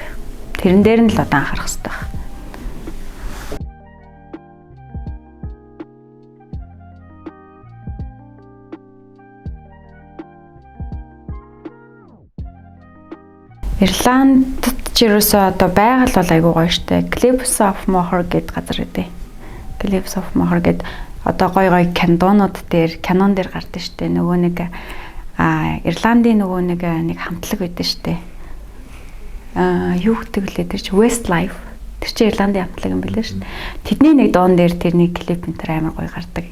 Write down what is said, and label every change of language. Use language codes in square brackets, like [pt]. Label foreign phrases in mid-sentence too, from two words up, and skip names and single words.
[mn] Тэрэн дээр нь л одоо анхаарах хэрэгтэй байна. Ирландд ч ерөөсөө одоо байгаль бол айгүй гоё штэ. Cliffs of Moher гэдэг газар үдээ. Cliffs of Moher гэдэг одоо гоё кинонууд дээр гардаг штэ. Нөгөө нэг Ирландын нөгөө нэг хамтлаг байдаг штэ. Юу гэдэг лээ тэр чи Westlife. Тэр чи Ирландын хамтлаг юм билээ штэ. Тэдний нэг доон дээр тэрний клип энэ төр амар гоё гардаг.